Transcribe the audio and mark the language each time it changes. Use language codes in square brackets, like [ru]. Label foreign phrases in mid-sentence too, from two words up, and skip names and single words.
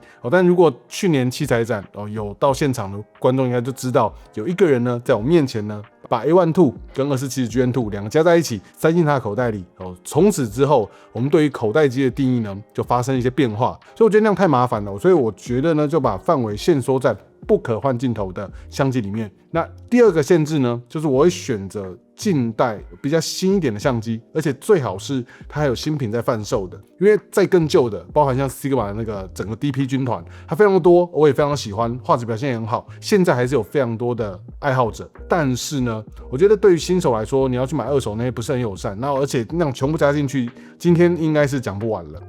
[zh] 但如果去年器材展有到現場的觀眾應該就知道，有一个人呢在我面前呢把 A1 II 跟2470 GM II 两個加在一起塞進他的口袋裡。從此之後，我們對於口袋機的定義呢就發生一些變化，所以我覺得那樣太麻煩了，所以我覺得呢就把範圍限縮在不可換鏡頭的相機裡面。那第二個限制呢，就是我會選擇近代比較新一點的相機，而且最好是它還有新品在販售的，因為再更舊的，包含像 Sigma 的那個整個 DP 軍團，它非常的多，我也非常喜歡，畫質表現也很好，現在還是有非常多的愛好者。但是呢，我覺得對於新手來說，你要去買二手那些不是很友善，而且那種全部加進去，今天應該是講不完了。